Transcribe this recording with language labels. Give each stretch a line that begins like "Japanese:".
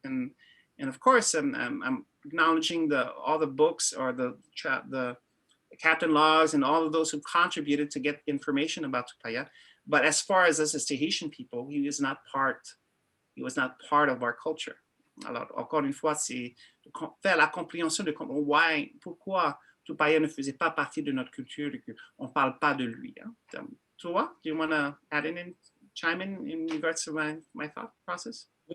English: And of course, I'm acknowledging all the books or the captain logs and all of those who contributed to get information about Tupaya. But as far as us as Tahitian people, he was not part of our culture.
French: Alors, encore une fois, c'est faire la compréhension de pourquoi Tupaya ne faisait pas partie de notre culture et qu'on ne parle pas de lui. Hein.
English: Toi, do you want to add in, chime in regards to my thought process?